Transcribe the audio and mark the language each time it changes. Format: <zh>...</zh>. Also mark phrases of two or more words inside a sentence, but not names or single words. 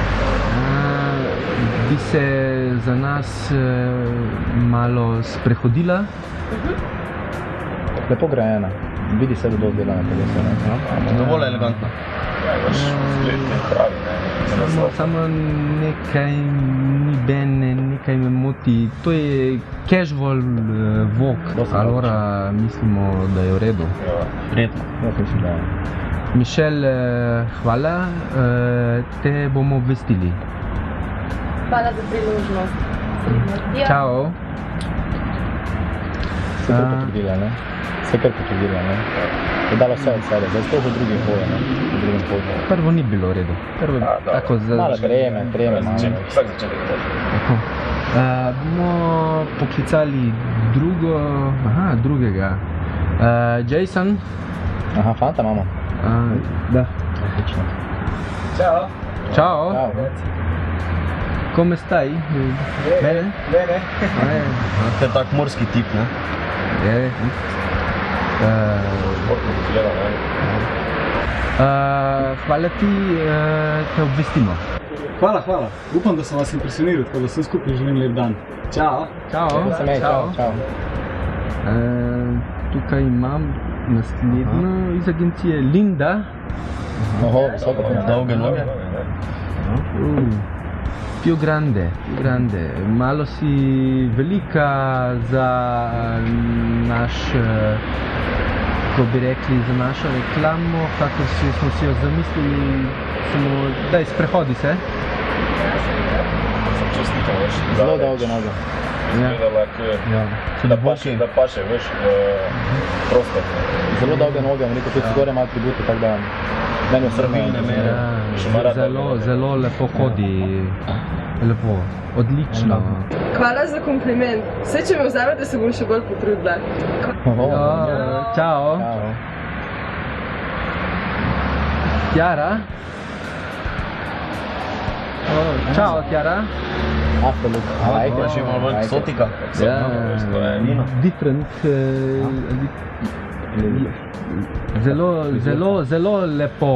<sl>Bi se za nas malo sprehodila. Lepo grajena. Vidi se, da dosti dela na telesu, ne? Dovolj elegantno. Samo nekaj ni bene, nekaj me moti. To je</sl> <en>casual walk,</en> <sl>allora mislimo, da je v redu. Redno. Ja, mislim, da je. Michelle, hvala, te bomo obvestili. Hvala za priložnost. Ciao. Se kar potrudila, ne? Se kar potrudila, ne? Je dala vse od sebe, zdaj sploh v drugim hoju, ne? V drugim hoju. Prvo ni bilo v redu. Prvo tako za... Malo treme, malo. Vsak začetek je tako. Bomo poklicali drugega. Jason. Aha, fanta imamo. Da. Odlično.</sl> <it>Ciao. Ciao. Come stai? Bene? Bene.</it> <sl>To je tak morski tip, ne? Je. Hvala ti, te obvestimo. Hvala. Upam, da sem vas impresioniral, tako da vsem skupaj želim lep dan. Čao. Čao. Tukaj imam naslednjo iz agencije Linda. Oho, visoko. Dolge noge.</sl> <it>Più grande.</it> <sl>Malo si velika za naš, ko bi rekli, za našo reklamo, kakor smo si jo zamislili, samo daj, sprehodi se. Zelo dolge noge. Da paše, veš, prostor. Zelo dolge noge, vam rekel, tudi zgore malo tributi, tako da pravilne mere. Zelo lepo hodi. Lepo, odlično. Hvala za kompliment. Vse, če me vzamete, se bom še bolj potrudila. Čao. Chiara? Ciao Chiara. Different. Zelo lepo.</sl>